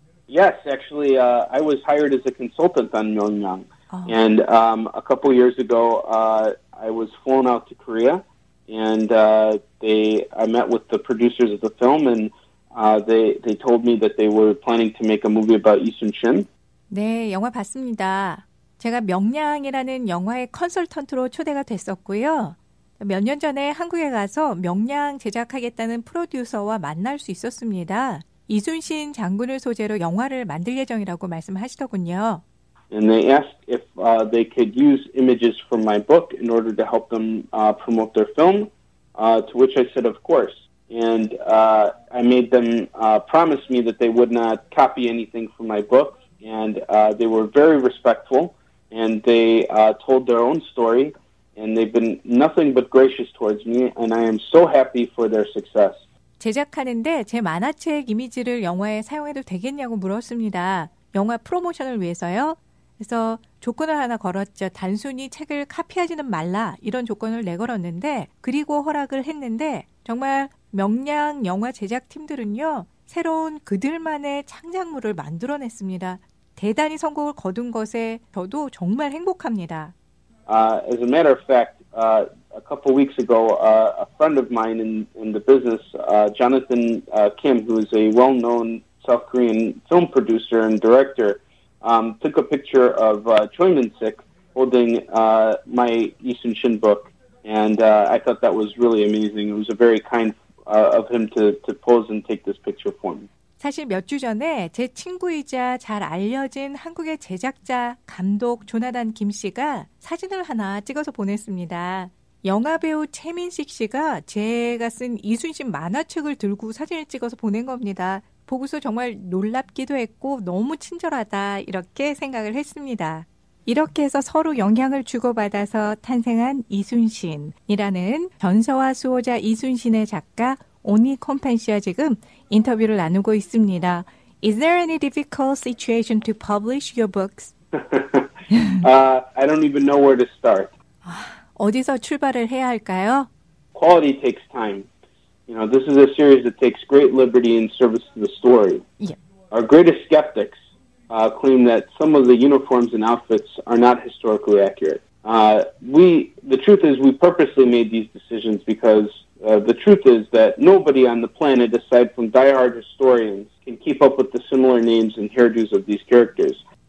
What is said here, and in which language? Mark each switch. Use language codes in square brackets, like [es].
[en] Yes, actually, I was hired as a consultant on Myeongyang. And a couple years ago, I was flown out to Korea, and I met with the producers of the film, and they told me that they were planning to make a movie about Isun Shin. [ko] 네, 영화 봤습니다. 제가 명량이라는 영화의 컨설턴트로 초대가 됐었고요. 몇 년 전에 한국에 가서 명량 제작하겠다는 프로듀서와 만날 수 있었습니다. 이순신 장군을 소재로 영화를 만들 예정이라고 말씀하시더군요. [en] And they asked if they could use images from my book in order to help them promote their film, to which I said, of course. And I made them promise me that they would not copy anything from my book. And they were very respectful, and they told their own story, and they've been nothing but gracious towards me, and I am so happy for their success. [ko] 제작하는데 제 만화책 이미지를 영화에 사용해도 되겠냐고 물었습니다. 영화 프로모션을 위해서요. 그래서 조건을 하나 걸었죠. 단순히 책을 카피하지는 말라 이런 조건을 내걸었는데 그리고 허락을 했는데 정말 명량 영화 제작팀들은요. 새로운 그들만의 창작물을 만들어냈습니다. 대단히 성공을 거둔 것에 저도 정말 행복합니다. [en] As a matter of fact, a couple weeks ago, a friend of mine in the business, Jonathan Kim, who is a well-known South Korean film producer and director, took a picture of Choi Min-sik holding my Lee Sun-shin book, and I thought that was really amazing. It was a very kind of him to pose and take this picture for me. [ko] 사실 몇 주 전에 제 친구이자 잘 알려진 한국의 제작자, 감독 조나단 김 씨가 사진을 하나 찍어서 보냈습니다. 영화배우 최민식 씨가 제가 쓴 이순신 만화책을 들고 사진을 찍어서 보낸 겁니다. 보고서 정말 놀랍기도 했고 너무 친절하다 이렇게 생각을 했습니다. 이렇게 해서 서로 영향을 주고받아서 탄생한 이순신이라는 전서와 수호자 이순신의 작가 오니 컴판 씨와 지금 인터뷰를 나누고 있습니다. [en] Is there any difficult situation to publish your books? I don't even know where to start. [ko] 어디서 출발을 해야 할까요? [en] Quality takes time. You know, this is a series that takes great liberty in service to the story. Yeah. Our greatest skeptics claim that some of the uniforms and outfits are not historically accurate. The truth is we purposely made these decisions because the truth is that nobody on the planet aside from diehard historians can keep up with the similar names and hairdos of these characters.